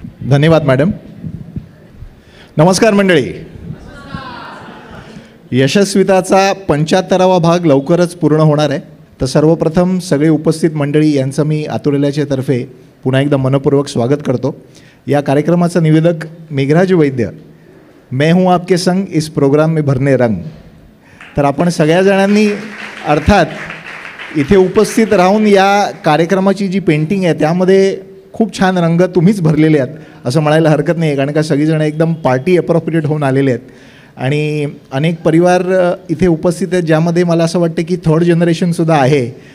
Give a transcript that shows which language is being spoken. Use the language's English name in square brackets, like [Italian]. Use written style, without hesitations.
[Marathi] धन्यवाद मॅडम. नमस्कार मंडळी. यशस्विताचा 75वा भाग लवकरच पूर्ण होणार आहे. तर सर्वप्रथम सगळे उपस्थित मंडळी यांचं मी आतुरल्याच्या तर्फे पुन्हा एकदा मनपूर्वक स्वागत करतो. या कार्यक्रमाचा निवेदक मेघराज वैद्य. [Hindi] मैं हूँ आपके संग इस प्रोग्राम में भरने रंग. [Marathi] तर आपण सगळ्या जणांनी अर्थात इथे उपस्थित राहून या कार्यक्रमाची जी पेंटिंग आहे त्यामध्ये खूप छान रंग तुम्हीच भरलेले आहेत असं म्हणायला हरकत नाही आहे. कारण का सगळीजणं एकदम पार्टी अप्रोप्रिएट होऊन आलेले आहेत आणि अनेक परिवार इथे उपस्थित आहेत, ज्यामध्ये मला असं वाटतं की थर्ड जनरेशनसुद्धा आहे.